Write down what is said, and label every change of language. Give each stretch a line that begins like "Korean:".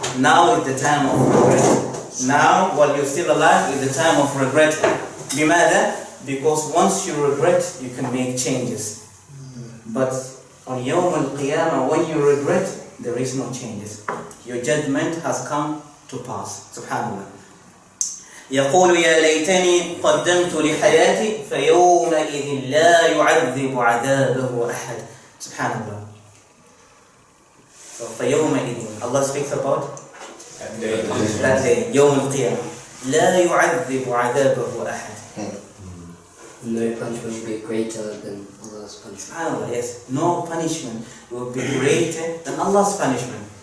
English: Now is the time of regret. Now, while you're still alive, is the time of regret. بماذا? Because once you regret, you can make changes. But on Yawm al-Qiyamah, when you regret, there is no changes. Your judgment has come to pass. Subhanallah.
Arabic: يقول يا ليتني قدمت لحياتي فيومئذ لا يعذب عذابه أحد.
English: Subhanallah. So فيومئذ, Allah speaks about that day,
Arabic: يوم القيامة. لا يعذب عذابه أحد.
English: No punishment will be greater than Allah's punishment. SubhanAllah, yes. No punishment will be greater than Allah's punishment.